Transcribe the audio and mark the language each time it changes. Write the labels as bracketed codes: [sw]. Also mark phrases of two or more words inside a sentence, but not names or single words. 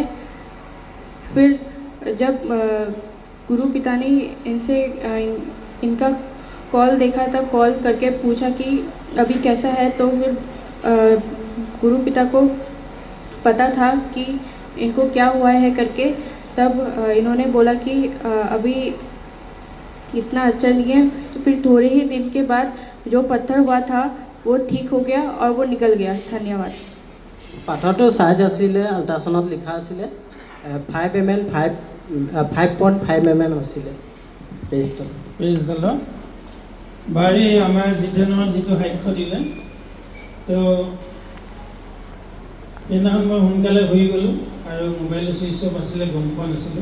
[hi] फिर जब गुरु पिता ने इनसे इनका कॉल देखा तब कॉल करके पूछा कि अभी कैसा है, तो फिर गुरु पिता को पता था कि इनको क्या हुआ है करके। तब इन्होंने बोला कि अभी इतना अच्छा नहीं है। तो फिर थोड़े ही दिन के बाद जो पत्थर हुआ था वो ठीक हो गया और वो निकल गया। धन्यवाद। [as] পাথৰটো চাইজ আছিলে, আল্ট্ৰাচাউণ্ডত লিখা আছিলে 5.5 mm আছিলে। [en] Praise the Lord. [as] বাৰী আমাৰ জিতেনৰ যিটো সাক্ষ্য দিলে, তো সেইদিনাখন মই সোনকালে হৈ গ'লোঁ আৰু মোবাইলৰ ছুইচ অফ আছিলে, গম পোৱা নাছিলোঁ।